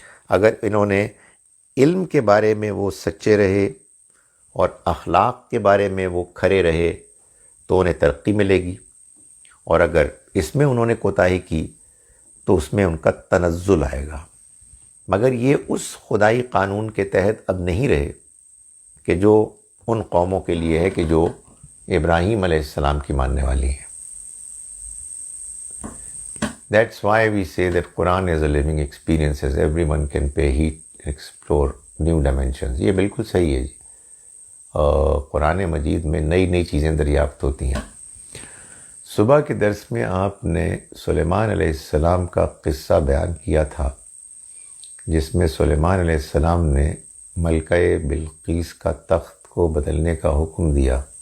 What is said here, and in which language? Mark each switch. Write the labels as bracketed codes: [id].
[ur] اگر انہوں نے علم کے بارے میں وہ سچے رہے اور اخلاق کے بارے میں وہ کھرے رہے تو انہیں ترقی ملے گی، اور اگر اس میں انہوں نے کوتاہی کی تو اس میں ان کا تنزل آئے گا. مگر یہ اس خدائی قانون کے تحت اب نہیں رہے کہ جو ان قوموں کے لیے ہے کہ جو ابراہیم علیہ السلام کی ماننے والی ہیں. [en] That's why we say that Quran is a living experience, as everyone can pay heed, explore new dimensions. [ur] یہ بالکل صحیح ہے جی. قرآن مجید میں نئی نئی چیزیں دریافت ہوتی ہیں. صبح کے درس میں آپ نے سلیمان علیہ السلام کا قصہ بیان کیا تھا، جس میں سلیمان علیہ السلام نے ملکہ بلقیس کا تخت کو بدلنے کا حکم دیا.